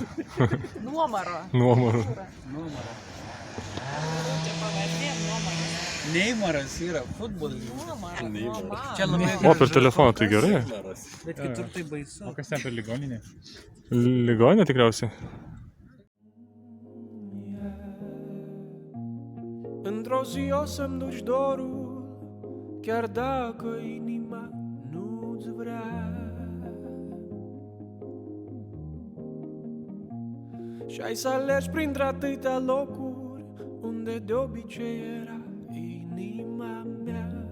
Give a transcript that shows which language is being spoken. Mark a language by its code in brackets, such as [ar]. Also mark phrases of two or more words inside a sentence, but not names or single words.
[lt] Nuomaro. Nuomaro. Neimaras yra futbolininkas. Čia labai O, per telefoną tai gerai. Bet kitur tai baisu. O kas ten per ligoninė? Ligoninė tikriausiai. [ro] Într-o zi o să-mi duci dorul, chiar dacă inima nu-ți vrea. Și ai să alergi printre atâtea locuri unde de obicei era inima mea.